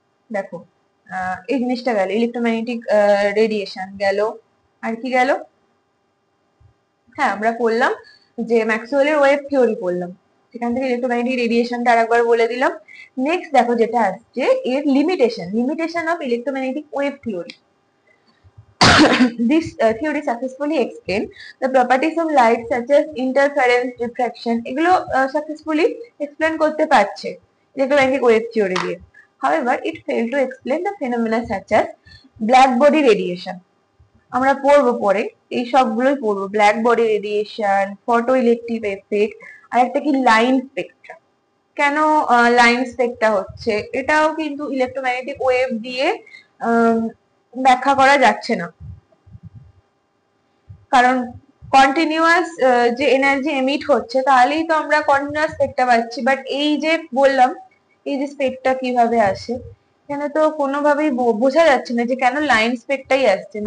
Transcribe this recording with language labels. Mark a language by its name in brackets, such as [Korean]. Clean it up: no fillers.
[Bangla] দেখো এই জিনিসটা গেল ইলেকট্রোম্যাগনেটিক রেডিয়েশন গেল, আর কি গেল, হ্যাঁ আমরা পড়লাম যে ম্যাক্সওয়েলের ওয়েভ থিওরি পড়লাম, সেখান থেকে ইলেকট্রোম্যাগনেটিক রেডিয়েশনটা আরেকবার বলে দিলাম। নেক্সট দেখো যেটা আসছে এর limitation of electromagnetic wave theory. [English] This theory successfully explain the properties of light such as interference, refraction, [Bangla] এগুলো [English] successfully explain [Bangla] করতে পারছে ইলেকট্রোম্যাগনেটিক ওয়েভ থিওরি দিয়ে। [English] However, it failed to explain the phenomena such as black body radiation. [Bangla] আমরা পড়বো পরে, এই সবগুলোই পড়বো, black body radiation, photo electric effect, আর একটা কি লাইন স্পেকট্রা। কেন লাইন স্পেকট্রা হচ্ছে, এটাও কিন্তু ইলেকট্রোম্যাগনেটিক ওয়েভ দিয়ে ব্যাখ্যা করা যাচ্ছে না, কারণ কন্টিনিউয়াস যে এনার্জি এমিট হচ্ছে তাহলেই তো আমরা কন্টিনিউয়াস স্পেকট্রা পাচ্ছি, বাট এই যে বললাম এই যে স্পেকট্রা কিভাবে আসে, এখানে তো কোনোভাবেই বোঝা যাচ্ছে না যে কেন লাইন স্পেকটাই আসছে।